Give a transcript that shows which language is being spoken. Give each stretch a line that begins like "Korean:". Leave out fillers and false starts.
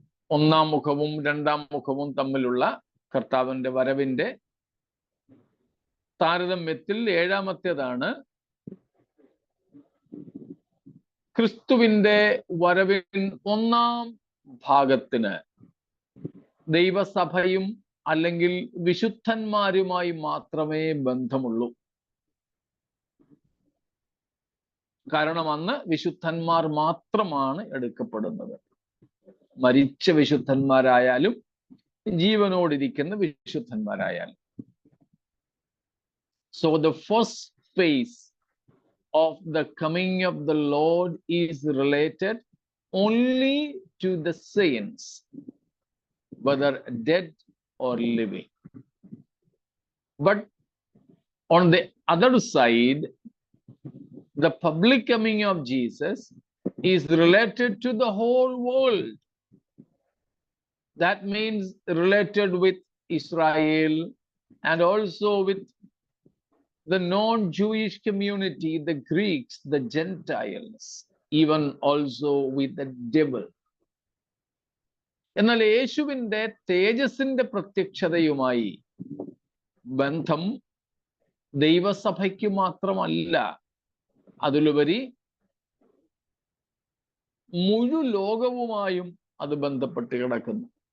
Malayalam: ഒന്നാം മുഖവും രണ്ടാം മുഖവും തമ്മിലുള്ള കർത്താവിന്റെ വരവിന്റെ താരതമ്യത്തിൽ ഏഴാമത്തേതാണ് ക്രിസ്തുവിന്റെ വരവിൻ ഒന്നാം ഭാഗത്തിന് ദൈവസഭയും അല്ലെങ്കിൽ വിശുദ്ധന്മാരുമായി മാത്രമേ ബന്ധമുള്ളൂ. കാരണം അന്ന് വിശുദ്ധന്മാർ മാത്രമാണ് എടുക്കപ്പെടുന്നത്. മരിച്ച വിശുദ്ധന്മാരായാലും ജീവനോടിരിക്കുന്ന വിശുദ്ധന്മാരായാലും.
English: So the first phase of the coming of the Lord is related only to the saints, whether dead or living. But on the other side, the public coming of Jesus is related to the whole world. That means related with Israel and also with the non-Jewish community, the Greeks, the Gentiles, even also with the devil.
Malayalam: എന്നാൽ യേശുവിന്റെ തേജസ്സിന്റെ പ്രത്യക്ഷതയുമായി ബന്ധം ദൈവസഭയ്ക്ക് മാത്രമല്ല, അതിലുപരി മുഴു ലോകവുമായും അത് ബന്ധപ്പെട്ട് കിടക്കുന്നു.